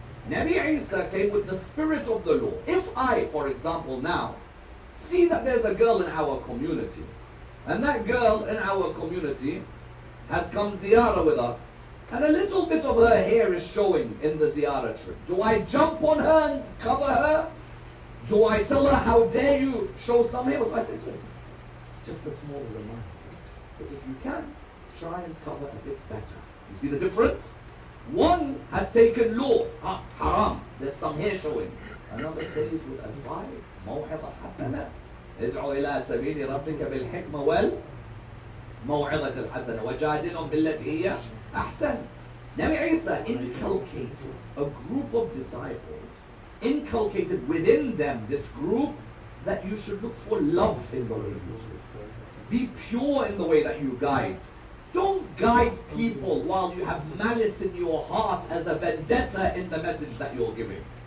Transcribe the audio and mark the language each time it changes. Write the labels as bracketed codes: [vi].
[en] Nabi Isa came with the spirit of the law. If I, for example, now see that there's a girl in our community, and that girl in our community has come ziyarah with us, and a little bit of her hair is showing in the ziyarah trip, do I jump on her and cover her? Do I tell her, how dare you show some hair? What do I say to her? Just a small reminder. But if you can, try and cover a bit better. You see the difference? One has taken law, haram, there's some hair showing. Another says with advice, [ar] موعظة حسنة ادعو إلى سبيل ربك بالحكمة والموعظة الحسنة وجادلهم بالتي هي أحسن. [en] Nabi Isa inculcated a group of disciples, inculcated within them this group, that you should look for love in the way you do. Be pure in the way that you guide. Don't guide people while you have malice in your heart as a vendetta in the message that you're giving.